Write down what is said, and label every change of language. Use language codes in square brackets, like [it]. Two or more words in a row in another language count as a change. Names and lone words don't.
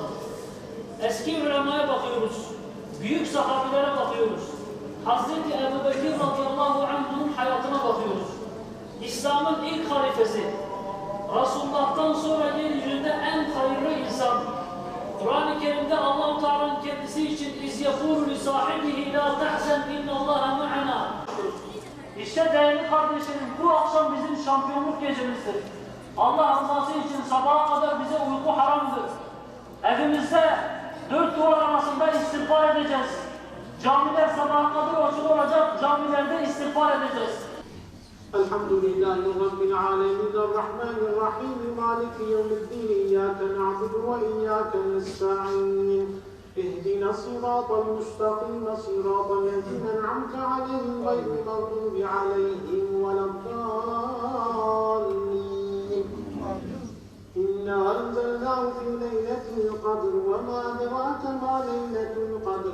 [tr] Eski ulemaya bakıyoruz, büyük sahabilere bakıyoruz. Hazreti Ebu Bekir [ar] رضي الله عنه'ın [tr] hayatına bakıyoruz. İslam'ın ilk halifesi, Resulullah'tan sonra yeryüzünde en hayırlı insan. Kur'an-ı Kerim'de Allah-u Teala'nın kendisi için [ar] اِذْ يَقُولُ لِصَاحِبِهِ لَا تَحْزَنْ اِنَّ اللّٰهَ مَعَنَا. [tr] İşte değerli kardeşlerim, bu akşam bizim şampiyonluk gecemizdir. Allah rızası için sabaha kadar bize uyku haramdır. Evimizde 4 duvar arasında istiğfar edeceğiz. Camiler sabaha kadar açık olacak, camilerde istiğfar edeceğiz. [ar] الحمد لله رب العالمين الرحمن الرحيم مالك يوم الدين إياك نعبد وإياك نستعين. اهدنا الصراط المستقيم صراط الذين أنعمت عليهم غير المغضوب عليهم ولا الضالين. إنا أنزلناه في ليلة القدر وما أدراك ما ليلة القدر.